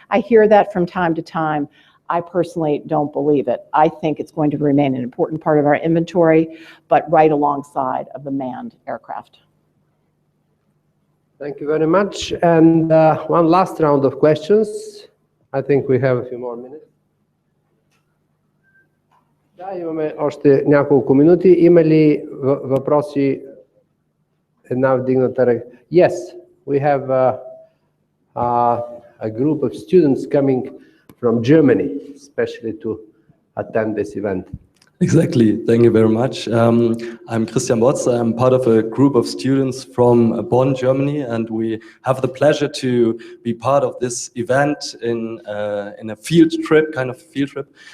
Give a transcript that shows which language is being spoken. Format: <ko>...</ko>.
<en>I hear that from time to time. I personally don't believe it. I think it's going to remain an important part of our inventory, but right alongside of the manned aircraft. Thank you very much. And one last round of questions. I think we have a few more minutes.</en> <bg>Да, имаме още няколко минути. Има ли въпроси? Една вдигната ръка.</bg> <en>Yes, we have a group of students coming from Germany, especially to attend this event. Exactly. Thank you very much. I'm Christian Botz. I'm part of a group of students from Bonn, Germany, and we have the pleasure to be part of this event in a field trip, kind of field trip.</en>